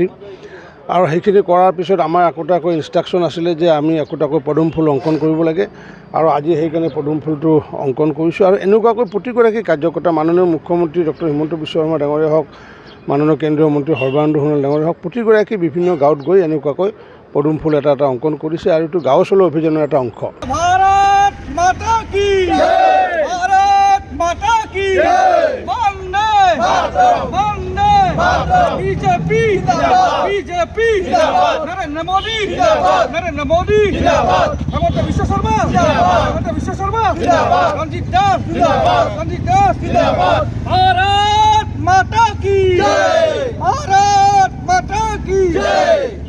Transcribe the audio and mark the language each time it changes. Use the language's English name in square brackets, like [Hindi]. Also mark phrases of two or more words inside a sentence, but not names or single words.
[Assamese] আৰু সেইখিনি কৰাৰ পিছত আমাৰ একোটাকৈ ইনষ্ট্ৰাকশ্যন আছিলে যে আমি একোটাকৈ পদুম ফুল অংকন কৰিব লাগে আৰু আজি সেইকাৰণে পদুম ফুলটো অংকন কৰিছোঁ। আৰু এনেকুৱাকৈ প্ৰতিগৰাকী কাৰ্যকৰ্তা মাননীয় মুখ্যমন্ত্ৰী ডক্টৰ হিমন্ত বিশ্ব শৰ্মা ডাঙৰীয়া হওক, মাননীয় কেন্দ্ৰীয় মন্ত্ৰী সৰ্বানন্দ সোণোৱাল ডাঙৰীয়া হওক, প্ৰতিগৰাকী বিভিন্ন গাঁৱত গৈ এনেকুৱাকৈ পদুম ফুল এটা অংকন কৰিছে আৰু এইটো গাঁও চলোৱা অভিযানৰ এটা অংশ। [Hindi] भारत माता की जय, भारत माता की जय, वंदे वंदे बीजेपी नरेंद्र मोदी हेमंत विश्व शर्मा रंजीत दास भारत माता की जय, भारत माता की जय।